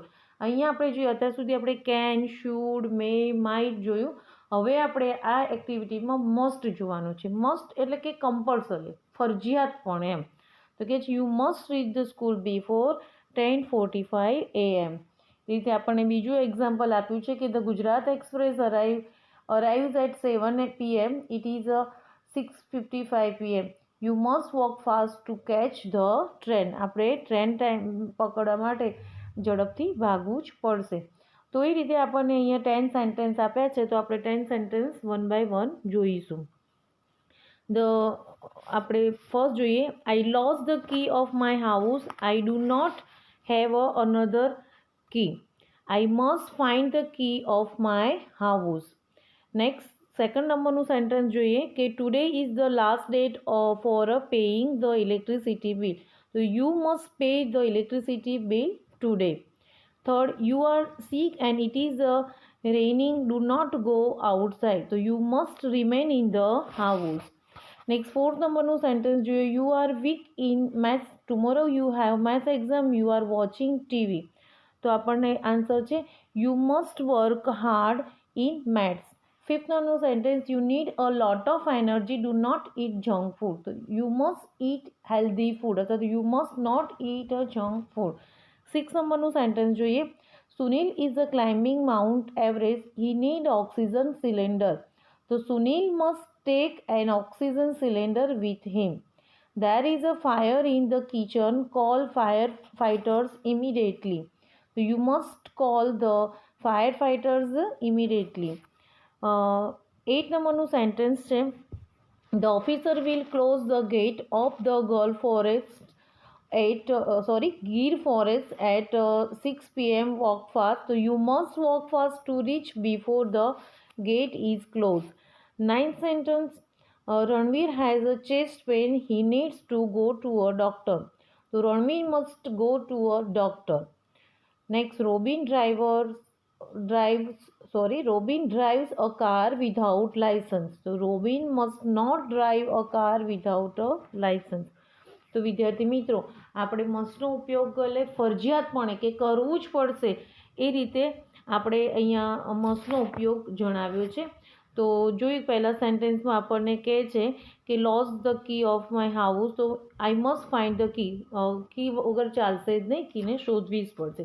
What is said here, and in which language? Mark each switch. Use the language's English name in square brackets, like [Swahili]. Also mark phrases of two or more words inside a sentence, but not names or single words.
[Gujarati] અહીંયા આપણે જોઈએ અત્યાર સુધી આપણે [English] can, should, may, might [Gujarati] જોયું. હવે આપણે આ એક્ટિવિટીમાં મસ્ટ જોવાનું છે. મસ્ટ એટલે કે કમ્પલસરી, ફરજિયાત પણ એમ. તો કે છે [English] you must reach the school before 10:45 AM. [Gujarati] એ રીતે આપણને બીજું એક્ઝામ્પલ આપ્યું છે કે [English] The Gujarat Express arrives at 7 PM. It is 6:55 PM. You must walk fast to catch the train. [Gujarati] આપણે ટ્રેન ટાઈમ પકડવા માટે ઝડપથી ભાગવું જ પડશે. તો એ રીતે આપણને અહીંયા 10 સેન્ટેન્સ આપ્યા છે, તો આપણે 10 સેન્ટેન્સ [English] one by one [Gujarati] જોઈશું. આપણે ફર્સ્ટ જોઈએ, [English] I lost the key of my house. I do not have another key. I must find the key of my house. Next second [Gujarati] નંબરનું સેન્ટેન્સ જોઈએ કે [English] today is the last date for paying the electricity bill. તો you must pay the electricity bill today. Third, you are sick and it is raining. Do not go outside. So you must remain in the house. Next, fourth numberનું સેન્ટેન્સ જોઈએ, you are weak in maths. Tomorrow you have maths exam. You are watching TV. [Gujarati] તો આપણને આન્સર છે [English] you must work hard in maths. Fifth numberનું sentence, you need a lot of energy. Do not eat junk food. તો you must eat healthy food [Gujarati] અથવા તો [English] you must not eat a junk food. [Gujarati] સિક્સ નંબરનું સેન્ટેન્સ જોઈએ, [English] Sunil is a climbing Mount Everest. He need oxygen cylinder. તો Sunil must take an oxygen cylinder with him. There is a fire in the kitchen. Call firefighters immediately. So you must call the firefighters immediately. [Gujarati] 8 numberનું સેન્ટેન્સ છે, [English] the officer will close the gate of the Gir forest at 6 PM. Walk fast. So you must walk fast to reach before the gate is closed. Ninth sentence, Ranveer has a chest pain. He needs to go to a doctor. So Ranveer must go to a doctor. Next, Robin drives a car without license. So Robin must not drive a car without a license. [Gujarati] તો વિદ્યાર્થી મિત્રો, આપણે મસ્ટનો ઉપયોગ ફરજિયાતપણે કે કરવું જ પડશે એ રીતે આપણે અહીંયા મસ્ટનો ઉપયોગ જણાવ્યો છે. તો જોયું પહેલાં સેન્ટેન્સમાં આપણને કહે છે કે [English] lost the key of my house. [Gujarati] તો [English] I must find the key [Gujarati] વગર ચાલશે જ નહીં, કીને શોધવી જ પડશે.